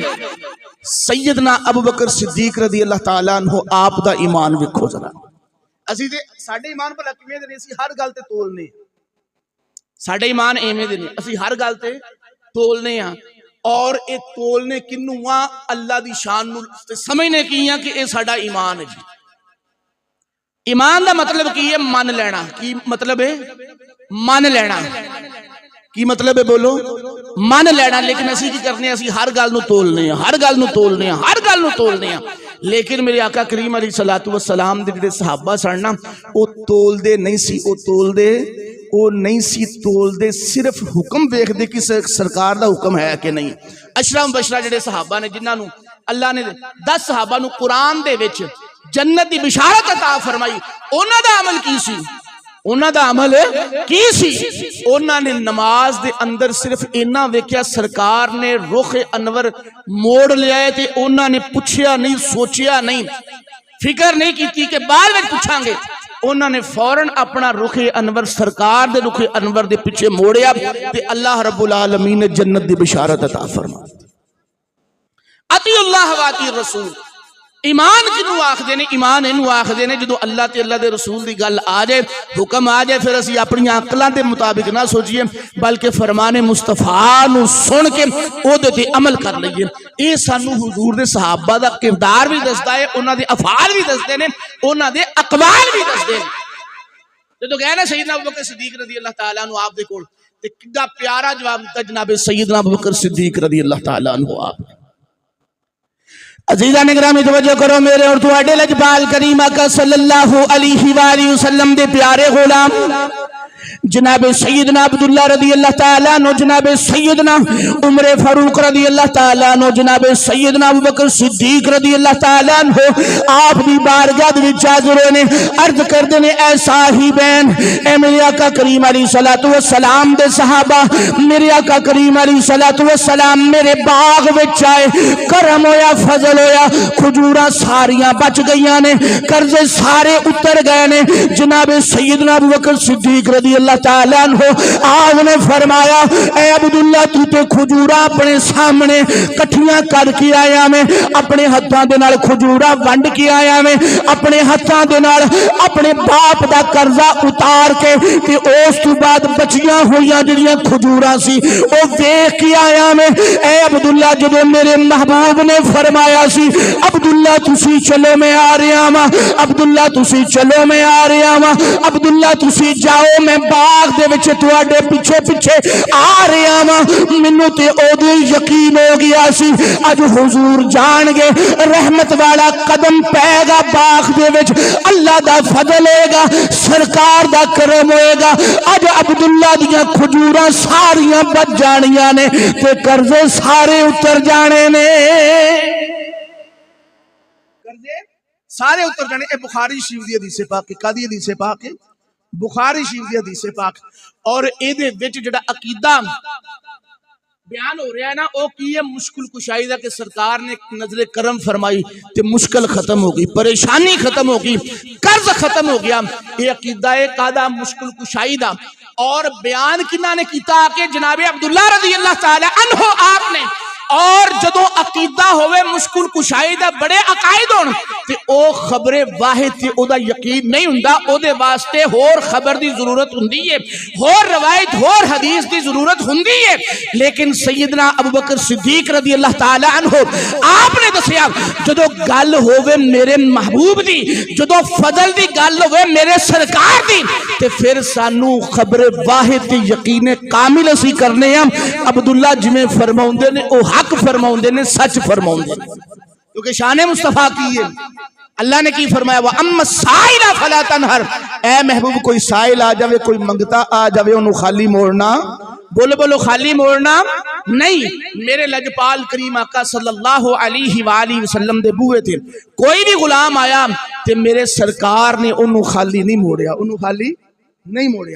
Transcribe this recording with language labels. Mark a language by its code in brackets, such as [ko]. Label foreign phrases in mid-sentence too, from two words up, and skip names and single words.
[pa] سیدنا ابو بکر صدیق [ar] رضی اللہ تعالیٰ عنہ [pa] آپ دا ایمان ویکھو ذرا، اسی تے ساڈے ایمان پر کیویں دے نے، اسی ہر گل تے تولنے، ساڈے ایمان ایویں دے نے، اسی ہر گل تے تولنے ہاں، اور اے تولنے کنوں آ اللہ دی شان نو سمجھنے کی ہاں کہ اے ساڈا ایمان ہے جی۔ ایمان دا مطلب کی ہے؟ من لینا۔ کی مطلب ہے؟ من لینا۔ کی مطلب ہے بولو؟ من لینا۔ لیکن اسی کی کرنے، اسی ہر گل نو تولنے ہیں، ہر گل نو تولنے ہیں، ہر گل نو تولنے ہیں۔ لیکن میرے آقا کریم [ar] علیہ الصلوۃ والسلام [pa] دے جڑے صحابہ سن نا او تول دے نہیں سی، او تول دے او نہیں سی تول دے، صرف حکم ویکھ دے کہ سرکار دا حکم ہے کہ نہیں۔ اشرا مبشرہ جڑے صحابہ نے جنہاں نو اللہ نے 10 صحابہ نو قرآن دے وچ جنت دی بشارت عطا فرمائی، انہاں دا عمل کی سی؟ انہاں دا عمل کی سی؟ انہاں نے نماز دے اندر صرف اینا ویکھیا سرکار نے رخ انور موڑ لیا ہے تے انہاں نے پوچھیا نہیں، سوچیا نہیں، فکر نہیں کیتی کہ بعد میں پوچھاں گے۔ انہاں نے فوراً اپنا رخ انور سرکار دے رخ انور دے پیچھے موڑیا تے اللہ [ar] رب العالمین [pa] نے جنت دی بشارت عطا فرمائی۔ [ar] اطیع اللہ و اطیع الرسول. [pa] ایمان کنوں آکھدے نے؟ ایمان اینوں آکھدے نے جدوں اللہ تے اللہ دے رسول دی گل آ جائے، حکم آ جائے، پھر اسی اپنی عقلاں دے مطابق نہ سوچیے بلکہ فرمان مصطفیٰ نو سن کے او دے تے عمل کر لئیے. اے سانو حضور دے صحابہ دا کردار بھی دسدا ہے، انہاں دے افعال بھی دسدے نے، انہاں دے اقوال بھی دسدے نے. جدوں گئے نا سیدنا ابوبکر صدیق [ar] رضی اللہ تعالیٰ عنہ [pa] آپ دے کول تے کڈا پیارا جواب دتا جناب سیدنا ابوبکر صدیق [ar] رضی اللہ تعالیٰ عنہ [pa] آپ. عزیزان گرامی توجہ کرو میرے اور تواڈے لجپال کریم آقا [ar] صلی اللہ علیہ وآلہ وسلم [pa] دے پیارے غلام جناب سیدنا عبداللہ [ar] رضی اللہ تعالیٰ عنہ، [pa] جناب سیدنا عمر فاروق [ar] رضی اللہ تعالیٰ عنہ، [pa] جناب سیدنا ابوبکر صدیق [ar] رضی اللہ تعالیٰ عنہ [pa] آپ دی بارگاہ دے وچ حاضر ہوئے نے، عرض کردے نے اے صاحبین، اے میرے آقا کریم [ar] علیہ الصلوۃ والسلام [pa] دے صحابہ، میرے آقا کریم [ar] علیہ الصلوۃ والسلام [pa] میرے باغ وچ آئے، کرم ہویا، فضل ہویا، کھجوراں ساریاں بچ گئیاں نے، قرضے سارے اتر گئے نے. جناب سیدنا ابوبکر صدیق [ar] رضی اللہ تعالیٰ عنہ [pa] آپ نے فرمایا اے عبداللہ تو تے کھجورا اپنے سامنے کٹھیاں کر کے آیا میں، اپنے ہتھاں دے نال کھجورا ونڈ کے آیا میں، اپنے ہتھاں دے نال اپنے باپ دا قرضہ اتار کے تے اس تو بعد بچیاں ہویاں جڑیاں کھجورا سی او ویکھ کے آیا میں. اے عبداللہ جدوں میرے محبوب نے فرمایا سی عبداللہ تسی چلو میں آ رہا ہاں، عبداللہ تسی چلو میں آ رہا ہاں، عبداللہ تسی جاؤ میں باغ دے وچ تواڈے پیچھے پیچھے آ رہا ہاں، مینوں تے اودوں یقین ہو گیا سی اج حضور جان گے رحمت والا قدم پے گا باغ دے وچ، اللہ دا فضل ہوئے گا، سرکار دا کرم ہوئے گا. اج عبداللہ دیاں کھجوراں ساریاں بچ جانیاں نے تے قرضے سارے اتر جانے نے، قرضے سارے اتر جانے. اے بخاری شریف دی حدیث پاک، کدی حدیث پاک ہے بخاری شریف دی حدیث پاک. اور اے دے وچ جڑا عقیدہ بیان ہو رہا ہے نا او کی ہے مشکل کشائی دا کہ سرکار نے نظر کرم فرمائی تے مشکل ختم ہو گئی، پریشانی ختم ہو گئی، قرض ختم ہو گیا. یہ عقیدہ ہے قادہ مشکل کشائی دا. اور بیان کنہ نے کیتا کہ جناب عبداللہ [ar] رضی اللہ تعالی عنہ [pa] آپ نے، اور جدو عقیدہ ہوئے مشکل کشائی دا بڑے عقائد ہون تے او خبر واحد تے او دا یقین نہیں ہوندا، او دے واسطے ہور خبر دی ضرورت ہوندی ہے، ہور روایت ہور حدیث دی ضرورت ہوندی ہے. لیکن سیدنا ابوبکر صدیق [ar] رضی اللہ تعالی عنہ [pa] آپ نے دسیا جدو گل ہوئے میرے محبوب دی، جدو فضل دی گل ہوئے میرے سرکار دی تے پھر سانو خبر واحد تے یقین کامل اسی کرنے ہیں. عبداللہ جمیں فرماؤندے نے او حق فرماؤندے نے، سچ فرماؤندے نے، کیونکہ شان مصطفیٰ کی ہے. اللہ نے کی فرمایا [ar] وَأَمَّا السَّائِلَ فَلَا تَنْهَرْ، [pa] اے محبوب کوئی سائل آ جاوے، کوئی منگتا آ جاوے، انہوں خالی موڑنا، بولو بولو خالی موڑنا نہیں. میرے لجپال کریم آقا [ar] صلی اللہ علیہ وآلہ وسلم [pa] دے بوئے تھے، کوئی بھی غلام آیا تے میرے سرکار نے انہوں خالی نہیں موڑیا، انہوں خالی نہیں موڑیا.